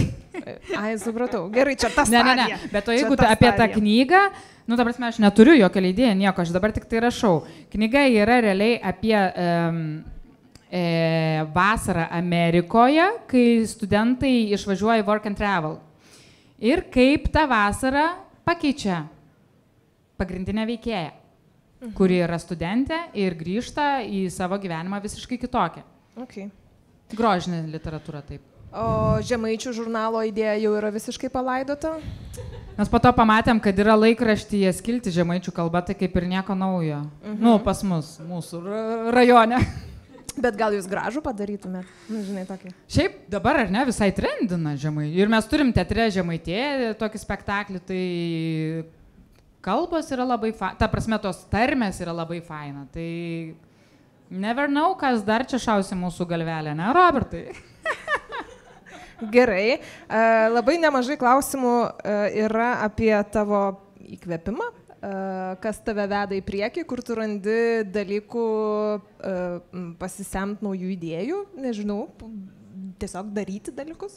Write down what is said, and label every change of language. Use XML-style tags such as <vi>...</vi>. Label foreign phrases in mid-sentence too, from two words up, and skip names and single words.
<lt>Ai, supratau. Gerai, čia tas stadija. Ne. Bet o jeigu apie tą knygą, nu, ta prasme, aš neturiu jokio leidėjo, nieko, aš dabar tik tai rašau. Knyga yra realiai apie vasarą Amerikoje, kai studentai išvažiuoja į</lt> <en>work and travel.</en> <lt>Ir kaip tą vasarą pakeičia pagrindinę veikėją, kuri yra studentė ir grįžta į savo gyvenimą visiškai kitokią. Okay. Grožinė literatūra, taip. O Žemaičių žurnalo idėja jau yra visiškai palaidota? Mes po to pamatėm, kad yra laikraštyje skilti žemaičių kalba, tai kaip ir nieko naujo. Nu, pas mus, mūsų rajone. Bet gal jūs gražų padarytumėt? Nu, žinai, tokį. Šiaip dabar, ar ne, visai trendina žemai. Ir mes turim teatre Žemaitėje tokį spektaklį, tai kalbos yra labai faina. Ta prasme, tos tarmės yra labai faina. Tai</lt> <en>never know,</en> <lt>kas dar čia šausi mūsų galvelę, ne, Robertai? Gerai. Labai nemažai klausimų yra apie tavo įkvėpimą. Kas tave veda į priekį, kur tu randi dalykų pasisemt naujų idėjų, nežinau, tiesiog daryti dalykus.</lt>